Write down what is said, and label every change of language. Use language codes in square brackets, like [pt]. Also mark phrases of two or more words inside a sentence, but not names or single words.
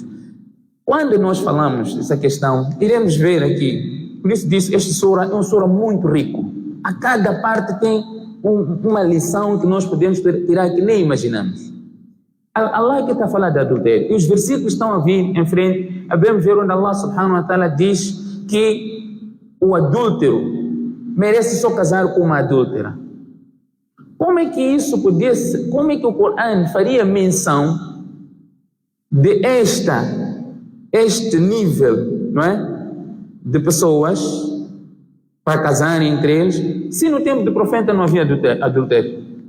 [pt] Quando nós falamos dessa questão, iremos ver aqui, por isso disse, este sura é um sura muito rico. A cada parte tem uma lição que nós podemos tirar que nem imaginamos. Allah que está a falar de adultério, e os versículos estão a vir em frente, vamos ver onde Allah [ar] سبحانه وتعالى [pt] diz que o adúltero merece só casar com uma adúltera. Como é que isso podia ser, como é que o Corão faria menção de este nível, não é, de pessoas para casarem entre eles, se no tempo do profeta não havia adultério?